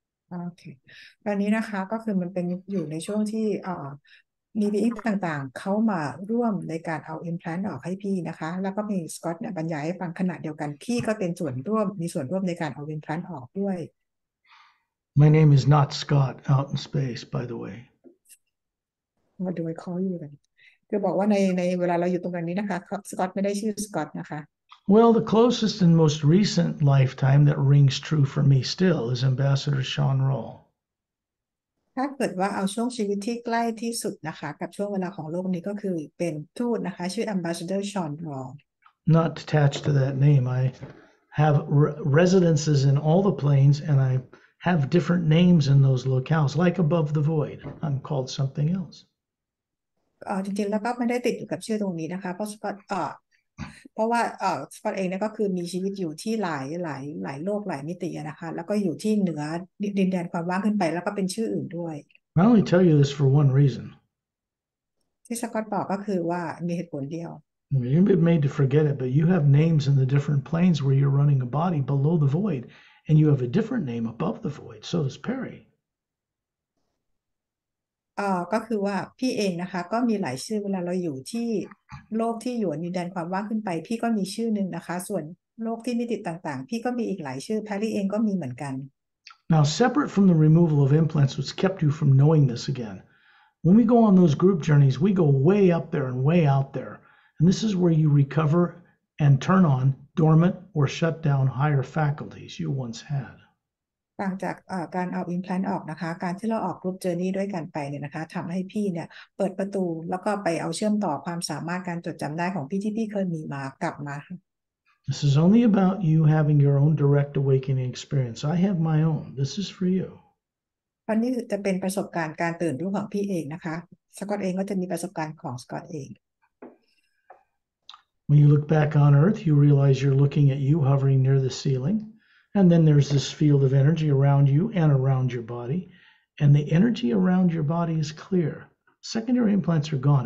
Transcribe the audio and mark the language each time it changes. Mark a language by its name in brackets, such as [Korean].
[Thai] โอเคตอนนี้นะคะก็คือมันเป็นอยู่ในช่วงที่มี being ต่างๆเขามาร่วมในการเอา implant ออกให้พี่นะคะแล้วก็มีสกอตเนี่ยบรรยายให้ฟังขณะเดียวกันพี่ก็เป็นส่วนร่วมมีส่วนร่วมในการเอา implant ออกด้วย [English] My name is not Scott out in space, by the way. What do I call you then? [Thai] คือบอกว่าในเวลาเราอยู่ตรงนี้นะคะสกอตไม่ได้ชื่อสกอตนะคะ [English] Well, the closest and most recent lifetime that rings true for me still is Ambassador Sean Roll. [Thai] ถ้าเกิดว่าเอาช่วงชีวิตที่ใกล้ที่สุดนะคะกับช่วงเวลาของโลกนี้ก็คือเป็นทูตนะคะชื่อ Ambassador Sean Roll. [English] Not attached to that name. I have residences in all the planes, and I have different names in those locales, like above the void. I'm called something else. [Thai] จริงๆแล้วก็ไม่ได้ติดอยู่กับชื่อตรงนี้นะคะเพราะสกอตเพราะว่าสกอตเองเนี่ยก็คือมีชีวิตอยู่ที่หลายโลกหลายมิตินะคะแล้วก็อยู่ที่เหนือดินแดนความว่างขึ้นไปแล้วก็เป็นชื่ออื่นด้วย [English] I only tell you this for one reason. [Thai] ที่สกอตบอกก็คือว่ามีเหตุผลเดียว [English] You've been made to forget it, but you have names in the different planes where you're running a body below the void, and you have a different name above the void. So does Pari. [Thai] ก็คือว่าพี่เองนะคะก็มีหลายชื่อเวลาเราอยู่ที่โลกที่อยู่ดินแดนความว่างขึ้นไปพี่ก็มีชื่อหนึ่งนะคะส่วนโลกที่มิติต่างๆพี่ก็มีอีกหลายชื่อแพรรี่เองก็มีเหมือนกัน [English] Now, separate from the removal of implants, what's kept you from knowing this again? When we go on those group journeys, we go way up there and way out there. And this is where you recover and turn on dormant or shut down higher faculties you once had. [Thai] ต่างจากการเอา implant ออกนะคะการที่เราออกกรุ๊ปเจอร์นี่ด้วยกันไปเนี่ยนะคะทำให้พี่เนี่ยเปิดประตูแล้วก็ไปเอาเชื่อมต่อความสามารถการจดจำได้ของพี่ที่พี่เคยมีมากลับมา [English] This is only about you having your own direct awakening experience. I have my own. This is for you. [Thai] เพราะนี่จะเป็นประสบการณ์การตื่นรู้ของพี่เองนะคะสกอตเองก็จะมีประสบการณ์ของสกอตเอง [English] When you look back on Earth, you realize you're looking at you hovering near the ceiling. And then there's this field of energy around you and around your body. And the energy around your body is clear. Secondary implants are gone.